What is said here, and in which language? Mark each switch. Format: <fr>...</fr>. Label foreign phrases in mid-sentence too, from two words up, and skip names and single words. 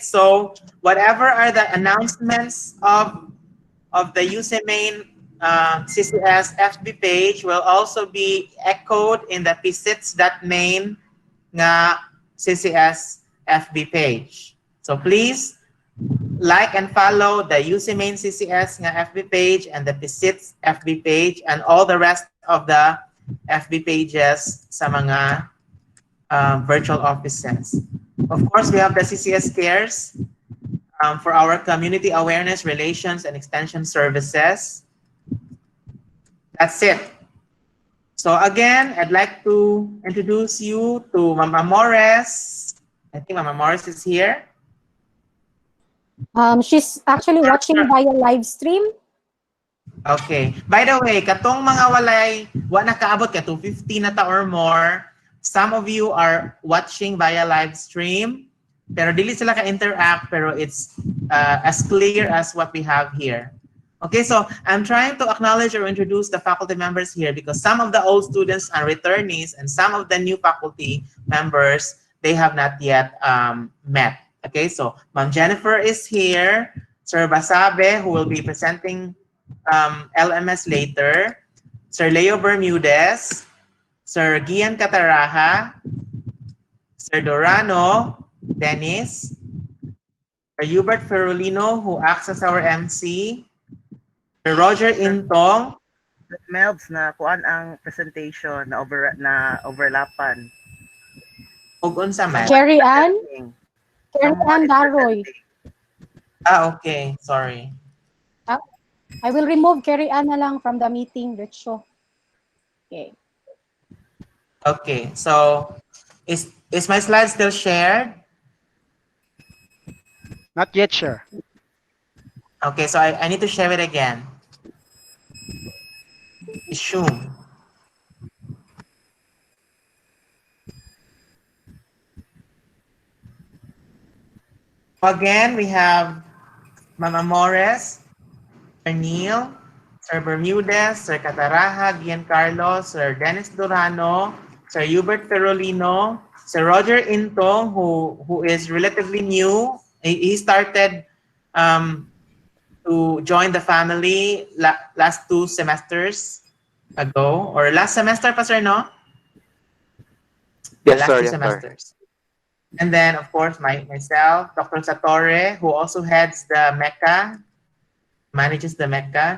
<en>So whatever are the announcements of the UC Main CCS FB page will also be echoed in the visits.main nga CCS FB page. So please like and follow the UC Main CCS nga FB page and the visits FB page and all the rest of the FB pages</en> <ceb>sa mga</ceb> <en>virtual offices. Of course, we have the CCS Cares for our community awareness, relations, and extension services. That's it. So again, I'd like to introduce you to Mama Morris. I think Mama Morris is here. She's actually watching via live stream. Okay. By the way,</en> <ceb>katong mga wa nakaabot ka 250 na ta</ceb> <en>or more, some of you are watching via live stream,</en> <ceb>pero dili sila ka-interact,</ceb> <en>pero it's as clear as what we have here. Okay, so I'm trying to acknowledge or introduce the faculty members here because some of the old students are returnees and some of the new faculty members, they have not yet met. Okay, so Ma'am Jennifer is here, Sir Basabe, who will be presenting LMS later, Sir Leo Bermudez, Sir Gian Cataraja, Sir Dorano, Dennis, Sir Hubert Ferrolino, who acts as our MC, Sir Roger Intong.</en> <ceb>Melbs na kuan ang presentation na overlapan. Ug unsa man? Jerry Ann. Carrie</ceb> <en>Someone Ann is Daroy. presenting. Okay. Sorry. I will remove Carrie Ann</en> <ceb>na lang</ceb> <en>from the meeting, Richo. Okay. Okay. So, is my slide still shared? Not yet, sir. Okay. So I need to share it again. Resume. Again, we have Mama Morris, Sir Neil, Sir Bermudez, Sir Cataraja, Giancarlo, Sir Dennis Durano, Sir Hubert Ferrolino, Sir Roger Intong, who is relatively new. He started to join the family last 2 semesters ago, or last semester pa, sir, no? Yes, Last sir. 2 Yes, sir. semesters. And then, of course, myself, Dr. Satore, who also heads the MECA, manages the MECA.</en>